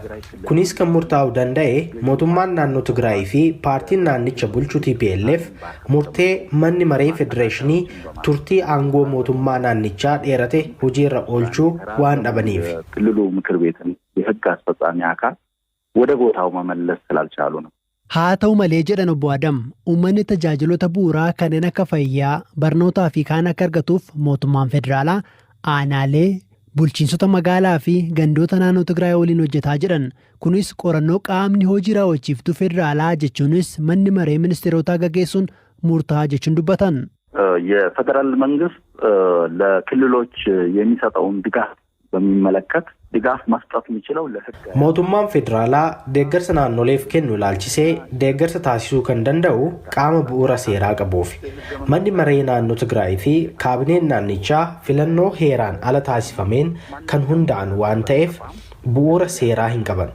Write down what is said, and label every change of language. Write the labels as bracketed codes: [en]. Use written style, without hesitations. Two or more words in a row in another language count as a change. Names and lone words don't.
[om] Kunis kan murtaa'uu danda'e mootummaan naannoo Tigraay fi paartiin naannicha bulchu TPLF murtee manni maree federeeshinii turtii aangoo mootummaa naannichaa dheerate hojiirra oolchuu waan dhabaniif. [am] ክልሉ ምክር ቤትን የህግ አስፈጻሚ አካል ወደ ቦታው መመለስ ስላልቻሉ ነው። [om] Haa ta'u malee jedhan obbo Adam uummanni tajaajiloota bu'uuraa kanneen akka fayyaa, barnootaa fi kaan akka argatuuf mootummaan federaalaa aanaalee bulchiinsota magaalaa fi gandoota naannoo Tigraay waliin hojjetaa jedhan. Kunis qorannoo qaamni hojii raawwachiiftuu federaalaa jechuunis manni maree ministeerotaa gaggeessuun murtaa'aa jechuun dubbatan. [am] የፌደራል መንግስት ለክልሎች የሚሰጠውን ድጋፍ በሚመለከት ድጋፍ መስጠት የሚችለው ለህግ [om] mootummaan federaalaa deeggarsa naannoleef kennu ilaalchisee deeggarsa taasisuu kan danda'u qaama bu'uura seeraa qabuuf. Manni maree naannoo Tigraay fi kaabineen naannichaa filannoo heeraan ala taasifameen kan hundaa'an waan ta'eef bu'uura seeraa hin qaban.